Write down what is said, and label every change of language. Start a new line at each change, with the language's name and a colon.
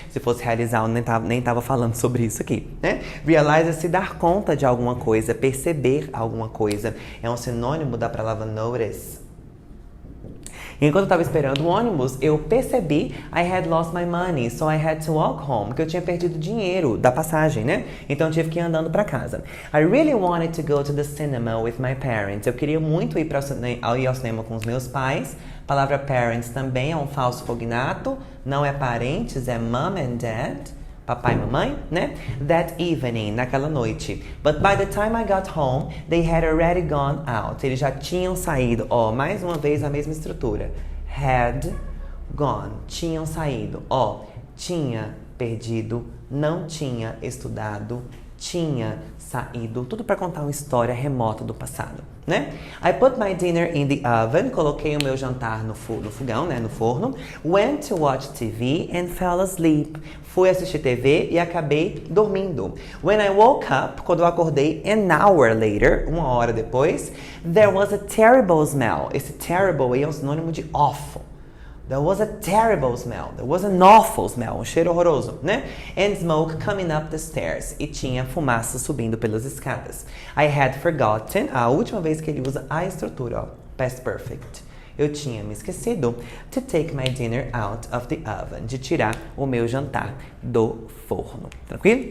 Portuguese: Se fosse realizar, eu nem tava falando sobre isso aqui, né? Realize é se dar conta de alguma coisa, perceber alguma coisa. É um sinônimo da palavra notice. Enquanto eu estava esperando o ônibus, eu percebi
English: I had lost my money, so I had to walk home,
Portuguese: que eu tinha perdido dinheiro da passagem, né? Então eu tive que ir andando para casa.
English: I really wanted to go to the cinema with my parents.
Portuguese: Eu queria muito ir ao cinema com os meus pais. A palavra parents também é um falso cognato, não é parentes, é
English: mom and dad.
Portuguese: Papai e mamãe, né?
English: That evening,
Portuguese: naquela noite.
English: But by the time I got home, they had already gone out.
Portuguese: Eles já tinham saído. Ó, mais uma vez a mesma estrutura. Had gone. Tinham saído. Ó, tinha perdido, não tinha estudado, tinha saído. Tudo para contar uma história remota do passado, né?
English: I put my dinner in the oven.
Portuguese: Coloquei o meu jantar no fogão, né? No forno.
English: Went to watch TV and fell asleep.
Portuguese: Fui assistir TV e acabei dormindo.
English: When I woke up,
Portuguese: quando eu acordei,
English: an hour later,
Portuguese: uma hora depois,
English: there was a terrible smell.
Portuguese: Esse terrible aí é um sinônimo de awful.
English: There was a terrible smell. There was an awful smell.
Portuguese: Um cheiro horroroso, né?
English: And smoke coming up the stairs.
Portuguese: E tinha fumaça subindo pelas escadas.
English: I had forgotten.
Portuguese: A última vez que ele usa a estrutura, ó, past perfect. Eu tinha me esquecido
English: to take my dinner out of the oven.
Portuguese: De tirar o meu jantar do forno. Tranquilo?